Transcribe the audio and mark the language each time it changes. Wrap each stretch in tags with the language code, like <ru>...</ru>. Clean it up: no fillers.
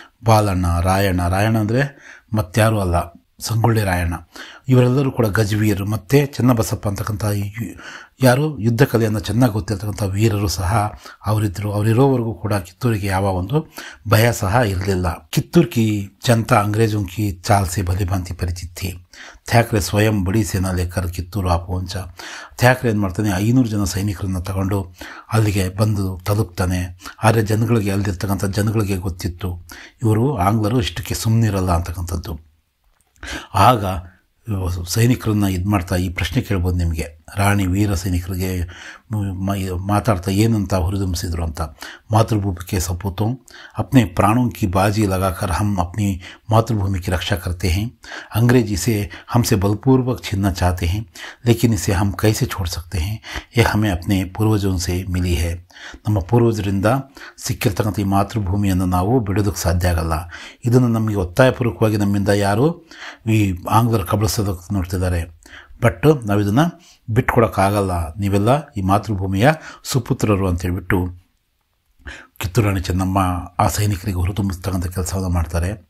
<kn>ಬಾಲಣ್ಣ, ರಾಯಣ್ಣ ಅಂದರೆ ಮತ್ತಾರೂ ಅಲ್ಲ, ಸಂಗೊಳ್ಳಿ ರಾಯಣ್ಣ. ಇವರೆಲ್ಲರೂ ಕೂಡ ಗಜವೀರರು. ಮತ್ತು ಚೆನ್ನಬಸಪ್ಪ ಅಂತಕ್ಕಂಥ ಯಾರು ಯುದ್ಧ ಕಲೆಯನ್ನು ಚೆನ್ನಾಗಿ ಗೊತ್ತಿರ್ತಕ್ಕಂಥ ವೀರರು ಸಹ ಅವರಿದ್ದರು. ಅವರಿರೋವರೆಗೂ ಕೂಡ ಕಿತ್ತೂರಿಗೆ ಯಾವ ಒಂದು ಭಯ ಸಹ ಇರಲಿಲ್ಲ.</kn> <hi>ಕಿತ್ತೂರು ಕಿ ಜನತಾ ಅಂಗ್ರೇಜೋं की चाल से भली भांति परिचित थी.</hi> <kn>ಥ್ಯಾಕ್ರೆ</kn> <hi>ಸ್ವಯಂ ಬಡಿ ಸೇನಾ ಲೇಖರ್ ಕಿತ್ತೂರು ಪਹੁಂಚ.</hi> <kn>ಥ್ಯಾಕ್ರೆ ಏನು ಮಾಡ್ತಾನೆ, 500 ಜನ ಸೈನಿಕರನ್ನು ತಗೊಂಡು ಅಲ್ಲಿಗೆ ಬಂದು ತಲುಪ್ತಾನೆ. ಆದರೆ ಜನಗಳಿಗೆ, ಅಲ್ಲಿರ್ತಕ್ಕಂಥ ಜನಗಳಿಗೆ ಗೊತ್ತಿತ್ತು ಇವರು ಆಂಗ್ಲರು ಇಷ್ಟಕ್ಕೆ ಸುಮ್ಮನಿರಲ್ಲ ಅಂತಕ್ಕಂಥದ್ದು. ಆಗ ಸೈನಿಕರನ್ನು ಇದು ಮಾಡ್ತಾ ಈ ಪ್ರಶ್ನೆ ಕೇಳ್ಬೋದು ನಿಮಗೆ, ರಾಣಿ ವೀರ ಸೈನಿಕರಿಗೆ ಮಾತಾಡ್ತಾ ಏನಂತ ಹುರಿದುಂಬಿಸಿದ್ರು ಅಂತ,</kn> <hi>ಮಾತೃಭೂಮಿ के सपूतों अपने प्राणों की बाजी लगाकर हम अपनी मातृभूमि की रक्षा करते हैं। अंग्रेज इसे हमसे बलपूर्वक छीनना चाहते हैं, लेकिन इसे हम कैसे छोड़ सकते हैं? यह हमें अपने पूर्वजों से मिली है।</hi> <kn>ನಮ್ಮ ಪೂರ್ವಜರಿಂದ ಸಿಕ್ಕಿರ್ತಕ್ಕಂಥ ಈ ಮಾತೃಭೂಮಿಯನ್ನು ನಾವು ಬಿಡೋದಕ್ಕೆ ಸಾಧ್ಯ ಆಗಲ್ಲ. ಇದನ್ನು ನಮಗೆ ಒತ್ತಾಯಪೂರ್ವಕವಾಗಿ ನಮ್ಮಿಂದ ಯಾರು ಈ ಆಂಗ್ಲರು ಕಬಳಿಸೋದಕ್ಕೆ ನೋಡ್ತಿದ್ದಾರೆ. ಬಟ್ ನಾವು ಇದನ್ನು ಬಿಟ್ಕೊಡೋಕ್ಕಾಗಲ್ಲ, ನೀವೆಲ್ಲ ಈ ಮಾತೃಭೂಮಿಯ ಸುಪುತ್ರರು ಅಂತೇಳ್ಬಿಟ್ಟು ಕಿತ್ತೂರು ರಾಣಿ ಚೆನ್ನಮ್ಮ ಆ ಸೈನಿಕರಿಗೆ ಹೊರತುಂಬಿಸ್ತಕ್ಕಂಥ ಕೆಲಸವನ್ನು ಮಾಡ್ತಾರೆ.</kn>